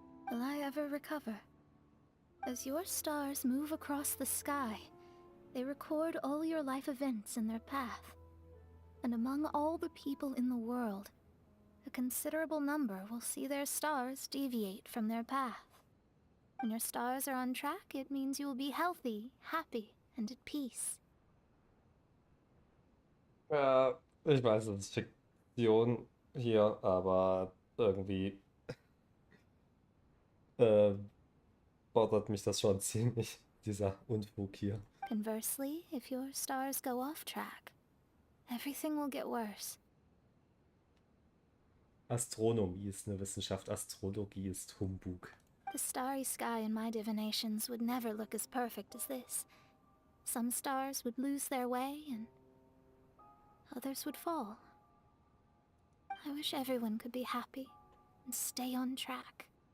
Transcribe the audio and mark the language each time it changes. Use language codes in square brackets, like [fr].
[en] Will I ever recover? As your stars move across the sky, they record all your life events in their path. And among all the people in the world, a considerable number will see their stars deviate from their path. When your stars are on track, it means you will be healthy, happy, and at peace. [de] Ja, ich weiß, es ist Fiktion hier, aber irgendwie bothert mich das schon ziemlich, dieser Unfug hier. [en] Conversely, if your stars go off track, everything will get worse. [de] Astronomie ist eine Wissenschaft, Astrologie ist Humbug. [en] The starry sky in my divinations would never look as perfect as this. Some stars would lose their way, and others would fall. I wish everyone could be happy and stay on track.